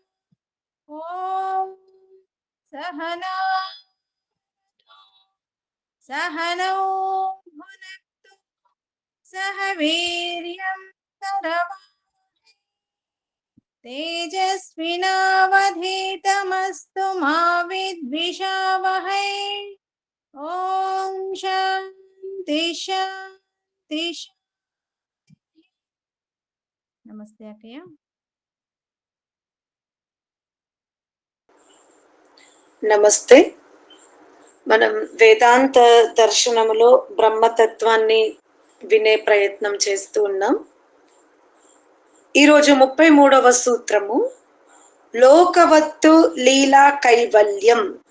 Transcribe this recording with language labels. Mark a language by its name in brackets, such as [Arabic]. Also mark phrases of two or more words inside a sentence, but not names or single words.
[Sanskrit] ॐ सहना सहनौ भुनक्तु सह वीर्यं करवावहै तेजस्विनावधीतमस्तु मा विद्विषावहै। ॐ शान्ति शान्ति शान्ति। [Telugu] नमस्ते अక్కయ్య. నమస్తే. మనం వేదాంత దర్శనములో బ్రహ్మతత్వాన్ని వినే ప్రయత్నం చేస్తూ ఉన్నాం. ఈరోజు 33వ సూత్రము లోకవత్తు లీలా కైవల్యం.